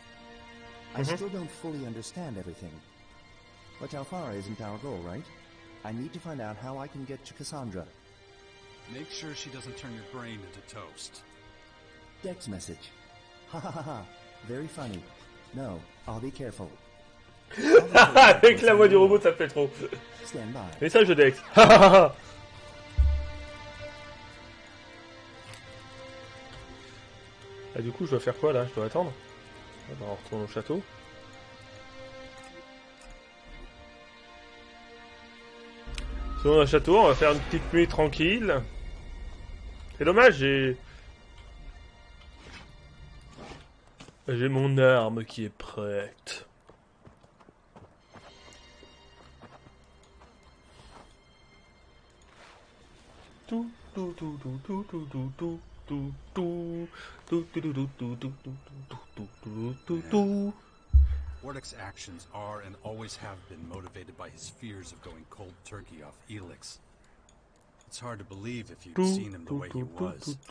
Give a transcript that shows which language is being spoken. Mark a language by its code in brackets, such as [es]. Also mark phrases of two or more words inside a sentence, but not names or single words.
[en] I still don't fully understand everything. But Alfara isn't our goal, right? I need to find out how I can get to Cassandra. Make sure she doesn't turn your brain into toast. Dex message. Ha ha ha ha. Very funny. No, I'll be careful. [fr] Avec la voix du robot, ça fait trop. [en] Stand by. [fr] Message de Dex. Ah, du coup, je dois faire quoi là? Je dois attendre? Ah, bah, on retourne au château. Sur le château, on va faire une petite nuit tranquille. C'est dommage, j'ai mon arme qui est prête. Tout, tout, tout, tout, tout, tout, tout, tout, tout, tout, tout, tout, tout, tout, tout, tout, tout, tout. [en] Wardek's actions are and always have been motivated by his fears of going cold turkey off Elex. It's hard to believe if you'd seen him the way he was.